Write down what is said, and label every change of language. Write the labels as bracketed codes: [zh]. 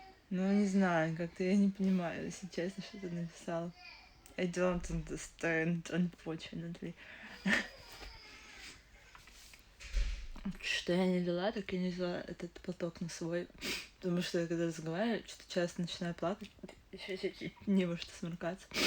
[ru] Ну, не знаю, как-то я не понимаю, если честно, что ты написал. [en] I don't understand, unfortunately. [ru] Что я не взяла, так я не взяла этот платок на свой. Потому что я когда разговариваю, что-то часто начинаю плакать. Еще чуть-чуть не во что сморкаться.